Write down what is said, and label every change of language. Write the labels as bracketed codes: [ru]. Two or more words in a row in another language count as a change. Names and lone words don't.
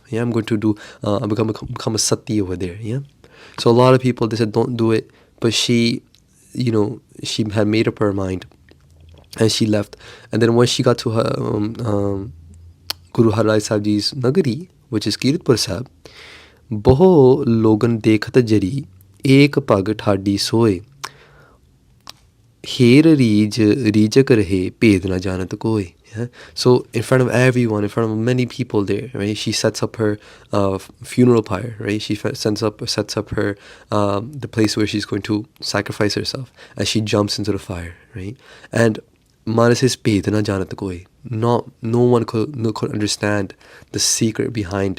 [en] Yeah, I'm going to do become a sati over there. Yeah, so a lot of people, they said don't do it, but she, she had made up her mind. And she left. And then when she got to her Guru Har Rai Sahib Ji's Nagari, which is Kiratpur Sahib, [pa] ਬਹੁ ਲੋਗਨ ਦੇਖਤ ਜਰੀ, ਏਕ ਪਗ ਠਾਢੀ ਸੋਇ, ਹਰਿ ਰੀਝਤ ਰਹੇ, ਭੇਦ ਨ ਜਾਨਤ ਕੋਈ. Yeah? [en] So in front of everyone, in front of many people there, right? She sets up her funeral pyre, right? She sets up her the place where she's going to sacrifice herself, and she jumps into the fire, right? And Mara says, [pa] "ਭੇਦ ਨ ਜਾਨਤ ਕੋਈ." [en] No one could understand the secret behind.